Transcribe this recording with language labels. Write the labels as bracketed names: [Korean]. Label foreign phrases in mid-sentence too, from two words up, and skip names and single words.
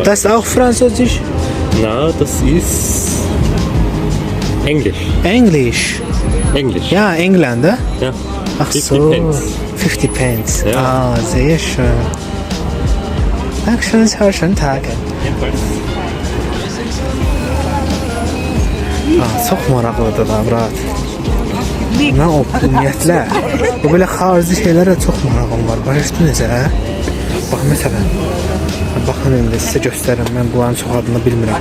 [German] Das ist auch Französisch? Na, das ist Englisch. Englisch. Englisch. Ja, Engländer. Ja. Ach 50 so. Pence. 50 Pence. Ja. Aa, sehr schön. Dankeschön, sehr schönen Tag. Jedenfalls. [Azerbaijani] Aa, çox maraqlıdır da, Murat. Mən o ümumiyyətlə bu belə xarici şeylərə çox marağım var. Başladınız necə? Bax məsələn. Baxın indi sizə göstərirəm. Mən bunların çox adını bilmirəm.